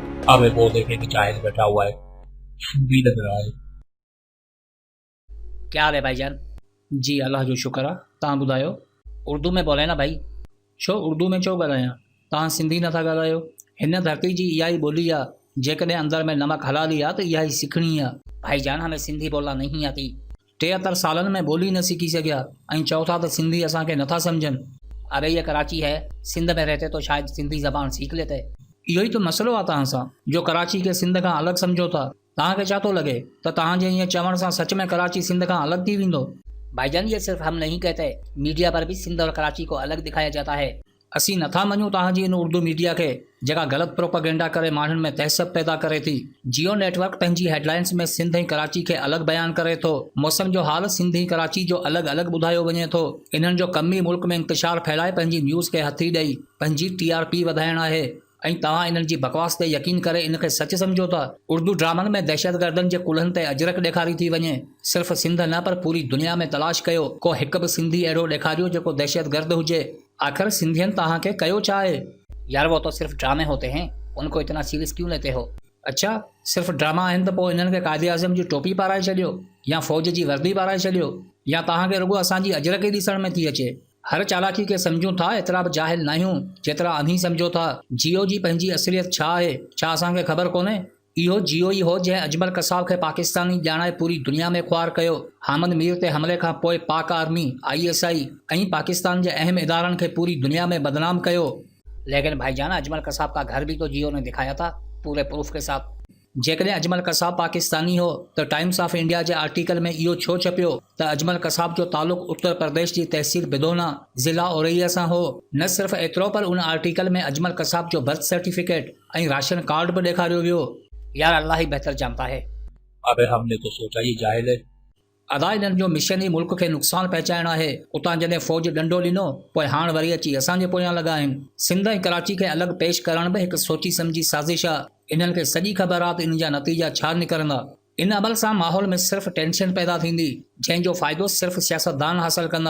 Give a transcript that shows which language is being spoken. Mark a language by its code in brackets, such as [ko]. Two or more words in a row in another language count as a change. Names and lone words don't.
[ur] اب وہ دیکھے کہ جاہل بیٹھا ہوا ہے، بھی لگ رہا ہے. کیا حال ہے بھائی جان? [sd] जी अल्लाह जो शुक्र आहे। तव्हां ॿुधायो? [ur] اردو میں بولے نا بھائی. [sd] छो उर्दू में छो ॻाल्हायां? तव्हां सिंधी नथा ॻाल्हायो? हिन धरती जी इहा ई ॿोली आहे। जेकॾहिं अंदर में नमक हलाली आहे त इहा ई सिखणी आहे। [ur] بھائی جان ہمیں سندھی بولنا نہیں آتی. [sd] 73 सालनि में ॿोली न सिखी सघिया ऐं चओ था त सिंधी असांखे नथा सम्झनि। [ur] ارے یہ کراچی ہے، سندھ میں رہتے تو شاید سندھی زبان سیکھ لیتے. [sd] इहो ई त मसइलो आहे तव्हां सां, जो कराची खे सिंध खां अलॻि सम्झो था। तव्हांखे छा थो लॻे त तव्हांजे ईअं चवण सां सच में कराची सिंध खां अलॻि थी वेंदो? [ur] بھائی جان یہ صرف ہم نہیں کہتے، میڈیا پر بھی سندھ اور کراچی کو الگ دکھایا جاتا ہے. [sd] असीं नथा मञूं तव्हांजी इन उर्दू मीडिया खे जेका ग़लति प्रोपेगेंडा करे माण्हुनि में तहसब पैदा करे थी। जियो नेटवर्क पंहिंजी हेडलाइंस में सिंध ऐं कराची खे अलॻि बयानु करे थो। मौसम जो हाल सिंध ऐं कराची जो अलॻि अलॻि ॿुधायो वञे थो। इन्हनि जो कम ई मुल्क में इंतशार फैलाए पंहिंजी न्यूज़ खे हथी ॾेई पंहिंजी TRP वधाइणु आहे ऐं तव्हां इन्हनि जी बकवास ते यकीन करे इनखे सच सम्झो था। उर्दू ड्रामनि में दहशतगर्दनि जे कुल्हनि ते अजरक ॾेखारी थी वञे। सिर्फ़ सिंध न पर पूरी दुनिया में तलाश कयो, को हिकु बि सिंधी अहिड़ो ॾेखारियो जेको दहशतगर्द हुजे। आख़िर सिंधियनि तव्हांखे कयो छा आहे? [ur] یار وہ تو صرف ڈرامے ہوتے ہیں، ان کو اتنا سیریس کیوں لیتے ہو? [sd] अच्छा सिर्फ़ ड्रामा आहिनि त पोइ इन्हनि खे क़ाइदे आज़म जी टोपी पाराए छॾियो या फ़ौज जी वर्दी पाराए छॾियो, या तव्हांखे रुॻो असांजी अजरक ई ॾिसण में थी अचे। हर चालाकी खे सम्झूं था, एतिरा बि जाहिल न आहियूं जेतिरा अव्हीं सम्झो था। जियो जी पंहिंजी असलियत छा आहे, छा असांखे ख़बर कोन्हे? इहो जियो ई हो जंहिं अजमल कसाब खे पाकिस्तानी ॼाणाए पूरी दुनिया में ख्वार कयो। हामिद मीर ते हमले खां पोइ पाक आर्मी, ISI ऐं पाकिस्तान जे अहम इदारनि खे पूरी दुनिया में बदनाम कयो। [ur] لیکن بھائی جان اجمل قصاب کا گھر بھی تو جیو نے دکھایا تھا پورے پروف کے ساتھ. [sd] जेकॾहिं अजमल कसाब पाकिस्तानी हो त टाइम्स ऑफ इंडिया जे आर्टिकल में इहो छो छपियो त अजमल कसाब जो तालुक उत्तर प्रदेश जी तहसील बिदोना ज़िला औरैया सां हो? न सिर्फ़ एतिरो पर उन आर्टिकल में अजमल कसाब जो [en] birth certificate [sd] ऐं [en] ration card [sd] बि ॾेखारियो वियो। [ur] یار اللہ ہی بہتر جانتا ہے. ابے ہم نے تو سوچا یہ جاہل ہے. [sd] अदा इन्हनि जो मिशन ई मुल्क खे नुक़सानु पहुचाइणु आहे। उतां जॾहिं फ़ौज डंडो ॾिनो पोइ हाणे वरी अची असांजे पोयां लॻा आहिनि। सिंध ऐं कराची खे अलॻि पेश करण बि हिकु सोची सम्झी साज़िश आहे। इन्हनि खे सॼी ख़बर आहे त इन जा नतीजा छा निकिरंदा। इन अमल सां माहौल में सिर्फ़ टेंशन पैदा थींदी, जंहिंजो फ़ाइदो सिर्फ़ सियासतदान हासिल कंदा।